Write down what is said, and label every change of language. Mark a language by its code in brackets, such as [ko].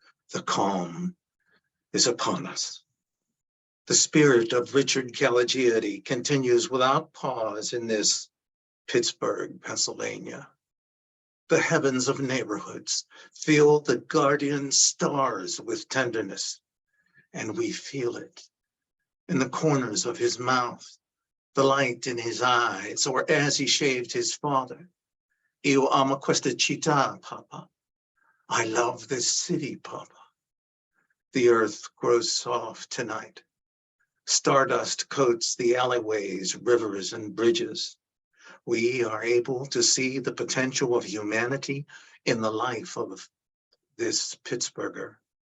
[en] The calm is upon us. The spirit of Richard Calogiri continues without pause in this Pittsburgh, Pennsylvania. The heavens of neighborhoods fill the guardian stars with tenderness, and we feel it in the corners of his mouth, the light in his eyes, or as he shaved his father. [it] Io amo questa città, Papa. [en] I love this city, Papa. The earth grows soft tonight. Stardust coats the alleyways, rivers, and bridges. We are able to see the potential of humanity in the life of this Pittsburgher.